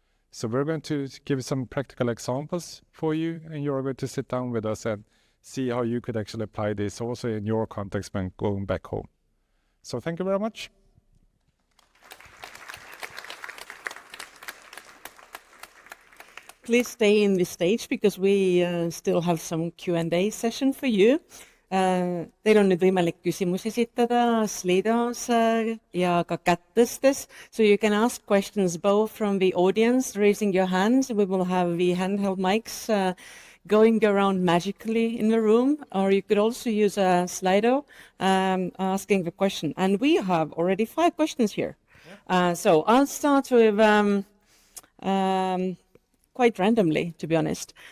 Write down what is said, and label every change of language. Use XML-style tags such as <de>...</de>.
<en>So we're going to give some practical examples for you, and you're going to sit down with us and see how you could actually apply this also in your context when going back home. So thank you very much. Please stay in the stage because we still have some Q&A session for you.</en> <et>Teil on nüüd võimalik küsimusi esitada Slidos ja ka kätt tõstes.</et> <en>So you can ask questions both from the audience, raising your hands. We will have the handheld mics going around magically in the room, or you could also use a Slido asking the question. And we have already 5 questions here. Yeah. So I'll start with quite randomly, to be honest.</en>